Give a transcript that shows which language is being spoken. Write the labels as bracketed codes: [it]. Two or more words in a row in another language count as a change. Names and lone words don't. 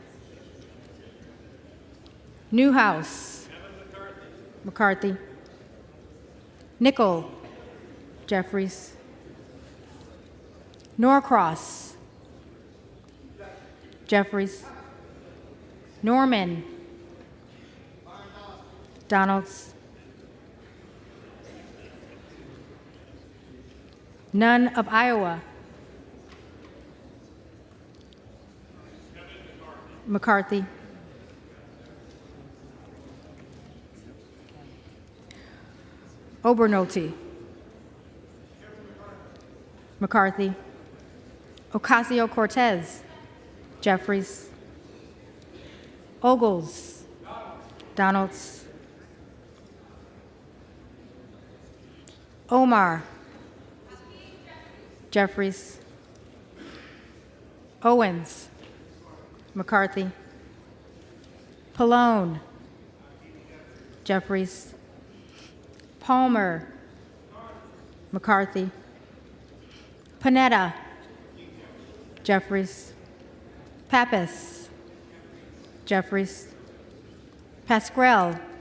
[en] Newhouse. McCarthy. Nickel. Jeffries. Norcross. Jeffries. Norman. Donalds. None of Iowa. McCarthy. Obernolte. McCarthy. Ocasio-Cortez. Jeffries. Ogles. Donalds. Omar. Jeffries. Owens. McCarthy. Pallone, Jeffries, Palmer, McCarthy, Panetta, Jeffries, Pappas, Jeffries, Pascrell,